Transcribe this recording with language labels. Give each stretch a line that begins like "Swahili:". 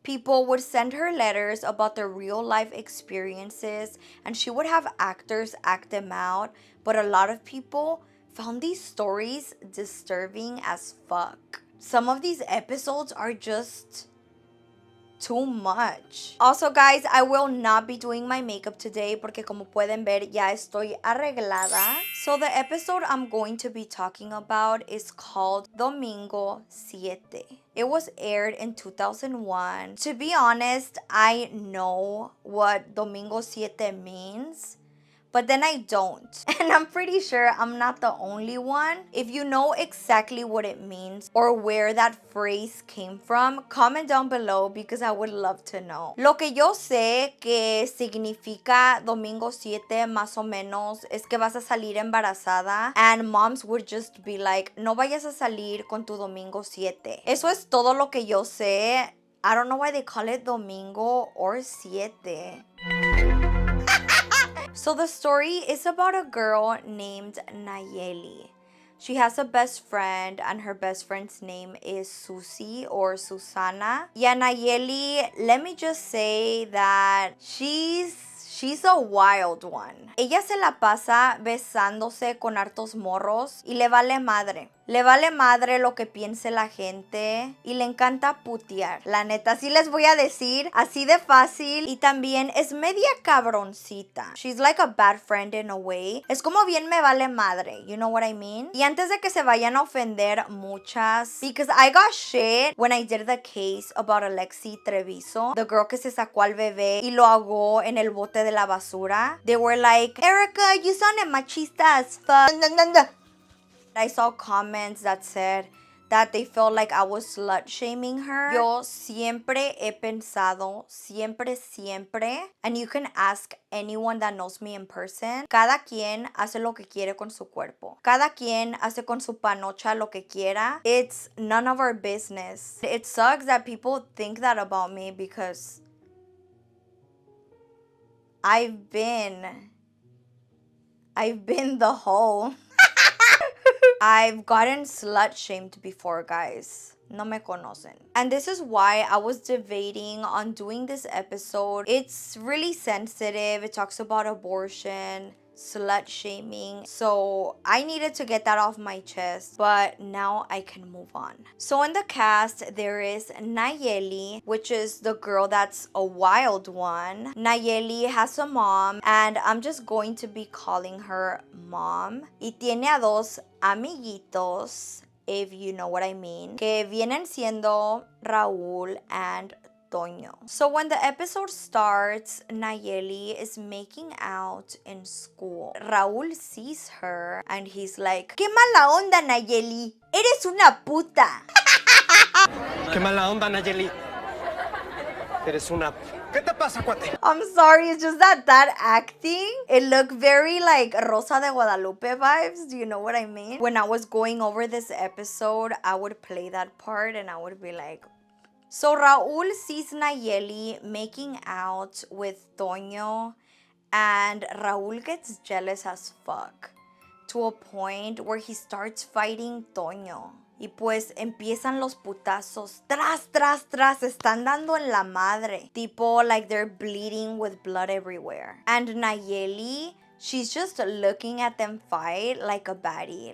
English: People would send her letters about their real life experiences, and she would have actors act them out. But a lot of people found these stories disturbing as fuck. Some of these episodes are just too much. Also, guys, I will not be doing my makeup today
Spanish: porque como pueden ver, ya estoy arreglada.
English: So the episode I'm going to be talking about is called Domingo 7. It was aired in 2001. To be honest, I know what Domingo 7 means, but then I don't. And I'm pretty sure I'm not the only one. If you know exactly what it means or where that phrase came from, comment down below because I would love to know.
Spanish: Lo que yo sé que significa Domingo 7 más o menos es que vas a salir embarazada,
English: and moms would just be like,
Spanish: no vayas a salir con tu Domingo 7. Eso es todo lo que yo sé.
English: I don't know why they call it Domingo or Siete. So the story is about a girl named Nayeli. She has a best friend, and her best friend's name is Susie or Susana. Yeah, Nayeli, let me just say that she's a wild one.
Spanish: Ella se la pasa besándose con hartos morros y le vale madre. Le vale madre lo que piense la gente y le encanta putear. La neta, sí les voy a decir, así de fácil. Y también es media cabroncita.
English: She's like a bad friend in a way.
Spanish: Es como bien me vale madre,
English: you know what I mean?
Spanish: Y antes de que se vayan a ofender muchas,
English: because I got shit when I did the case about Alexi Treviso, the girl
Spanish: que se sacó al bebé y lo ahogó en el bote de la basura.
English: They were like, Erica, you sounded machista as fuck. I saw comments that said that they felt like I was slut shaming her.
Spanish: Yo siempre he pensado, siempre,
English: and you can ask anyone that knows me in person,
Spanish: cada quien hace lo que quiere con su cuerpo. Cada quien hace con su panocha lo que quiera.
English: It's none of our business. It sucks that people think that about me because I've been the hoe. I've gotten slut shamed before, guys.
Spanish: No me conocen.
English: And this is why I was debating on doing this episode. It's really sensitive. It talks about abortion, slut shaming. So I needed to get that off my chest, but now I can move on. So in the cast, there is Nayeli, which is the girl that's a wild one. Nayeli has a mom, and I'm just going to be calling her mom.
Spanish: Y tiene a dos amiguitos,
English: if you know what I mean,
Spanish: que vienen siendo Raúl and Toño.
English: So when the episode starts, Nayeli is making out in school. Raúl sees her and he's like,
Spanish: "¡Qué mala onda, Nayeli! ¡Eres una puta!" Qué mala onda, Nayeli. Eres una... ¿Qué te pasa, cuate?
English: I'm sorry, it's just that acting, it looked very like Rosa de Guadalupe vibes. Do you know what I mean? When I was going over this episode, I would play that part and I would be like... So Raúl sees Nayeli making out with Toño, and Raúl gets jealous as fuck to a point where he starts fighting Toño.
Spanish: Y pues empiezan los putazos. Tras, están dando en la madre.
English: Tipo, like they're bleeding with blood everywhere. And Nayeli, she's just looking at them fight like a baddie.